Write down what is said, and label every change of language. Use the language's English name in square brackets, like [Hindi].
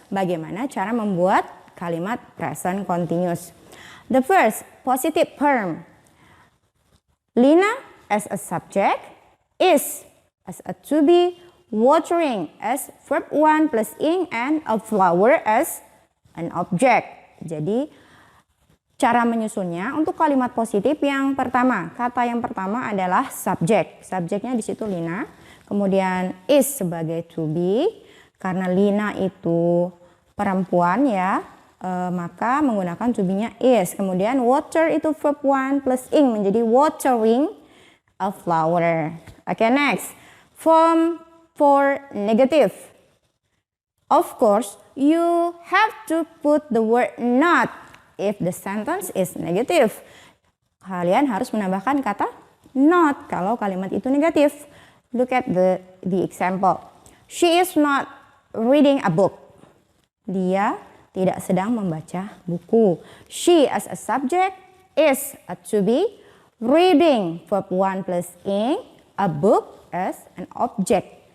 [Indonesian] Bagaimana cara membuat kalimat present continuous. [English] The first, positive term. Lina as a subject, is as a to be, watering as verb 1 plus ing, and a flower as an object. [Indonesian] Jadi cara menyusunnya untuk kalimat positif yang pertama, kata yang pertama adalah subject. Subjeknya di situ Lina. Kemudian is sebagai to be, karena Lina itu perempuan ya, maka menggunakan to be-nya is. Kemudian water itu verb 1 plus ing menjadi watering a flower. [English] Okay, next. Form for negative. Of course, you have to put the word not if the sentence is negative. [Indonesian] Kalian harus menambahkan kata not kalau kalimat itu negatif. [English] Look at the example. She is not reading a book. [Indonesian] Dia tidak sedang membaca buku. [English] She as a subject, is a to be, reading verb 1 plus ing, a book as an object.